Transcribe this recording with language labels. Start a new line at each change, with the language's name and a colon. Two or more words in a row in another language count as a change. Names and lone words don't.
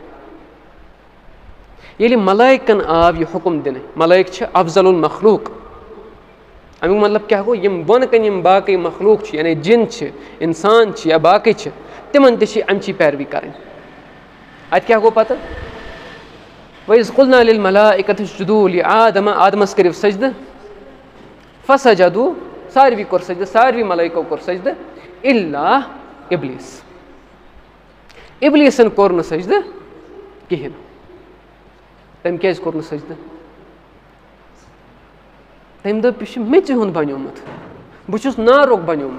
Kashmiri: ییٚلہِ ملٲیکَن آو یہِ حُکُم دِنہٕ, ملٲیک چھِ
Arabic: افضل المخلوٗق.
Kashmiri: اَمیُک مطلب کیٛاہ گوٚو؟ یِم بۄنہٕ کَنۍ یِم باقٕے مخلوٗق چھِ, یعنی جِن چھِ, اِنسان چھِ یا باقٕے چھِ, تِمن تہِ چھِ اَمچی پیروی کَرٕنۍ. اَتہِ کیٛاہ گوٚو پَتہٕ؟
Arabic: وَإِذْ قُلْنَا لِلْمَلَائِكَةِ اسْجُدُوا لِآدَمَ
Kashmiri: آدمَس کٔرِو سجدٕ فَسَجَدُوا ساروی کوٚر سجدٕ, ساروی ملٲیکو کوٚر سجدٕ
Arabic: اِلَّا اِبلیٖس.
Kashmiri: اِبلیٖسَن کوٚر نہٕ سجدٕ کِہیٖنۍ. تٔمۍ کیٛازِ کوٚر نہٕ سجدٕ؟ تٔمۍ دوٚپ یہِ چھُ میٚژِ ہُنٛد بَنیومُت, بہٕ چھُس نارُک بَنیومُت.